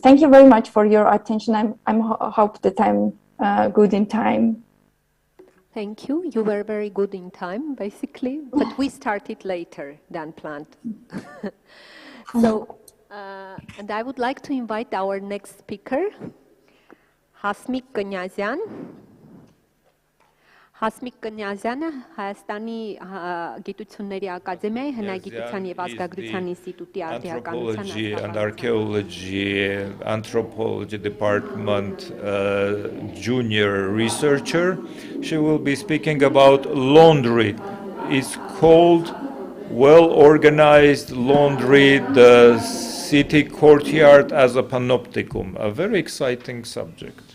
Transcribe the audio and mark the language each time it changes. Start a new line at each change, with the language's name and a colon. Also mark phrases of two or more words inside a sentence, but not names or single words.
English: Thank you very much for your attention. I hope that I'm good in time. Thank you. You were very good in time, basically, but we started later than planned. So, and I would like to invite our next speaker, Hasmik Knyazyan.
Armenian: Հասմիկ Կնյազյանը Հայաստանի Գիտությունների Ակադեմիայի Հնագիտության և ազգագրության ինստիտուտի
English: Anthropology and Archaeology, Anthropology Department junior researcher. She will be speaking about laundry. It's called Well-Organized Laundry, the City Courtyard as a Panopticon, a very exciting subject.